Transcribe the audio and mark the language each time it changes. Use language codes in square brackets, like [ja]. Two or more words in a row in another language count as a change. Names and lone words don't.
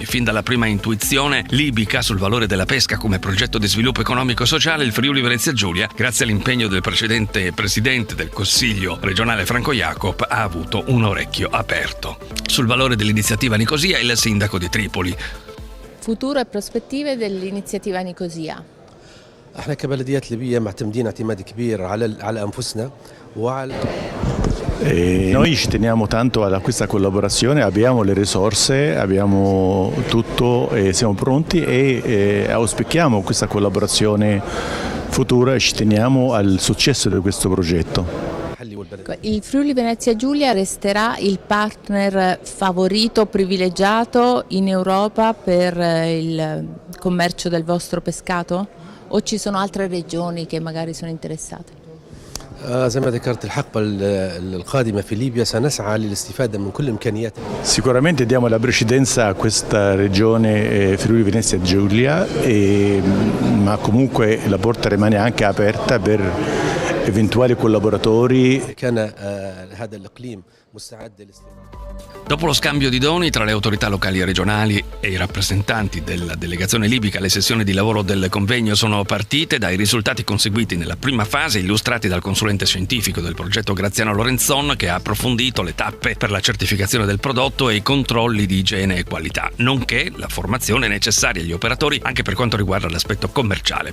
[it] Fin dalla prima intuizione libica sul valore della pesca come progetto di sviluppo economico e sociale, il Friuli Venezia Giulia, grazie all'impegno del precedente presidente del Consiglio regionale Franco Jacob, ha avuto un orecchio aperto. Sul valore dell'iniziativa Nicosia, il sindaco di Tripoli. Futuro e prospettive dell'iniziativa Nicosia. [ar] احنا كبلديات ليبيه معتمدين اعتماد كبير على انفسنا وعلى [it] Noi ci teniamo tanto a questa collaborazione, abbiamo le risorse, abbiamo tutto e siamo pronti e auspichiamo questa collaborazione futura e ci teniamo al successo di questo progetto. Il Friuli Venezia Giulia resterà il partner favorito, privilegiato in Europa per il commercio del vostro pescato? O ci sono altre regioni che magari sono interessate? [ar] زي ما ذكرت الحقبة القادمة في ليبيا سنسعى للاستفادة من كل إمكانياتنا. [it] Sicuramente diamo la precedenza a questa regione Friuli Venezia Giulia, ma comunque la porta rimane anche aperta per eventuali collaboratori. [ar] كان هذا الإقليم مستعد للاستفادة. [it] Dopo lo scambio di doni tra le autorità locali e regionali e i rappresentanti della delegazione libica, le sessioni di lavoro del convegno sono partite dai risultati conseguiti nella prima fase, illustrati dal consulente scientifico del progetto Graziano Lorenzon, che ha approfondito le tappe per la certificazione del prodotto e i controlli di igiene e qualità, nonché la formazione necessaria agli operatori anche per quanto riguarda l'aspetto commerciale.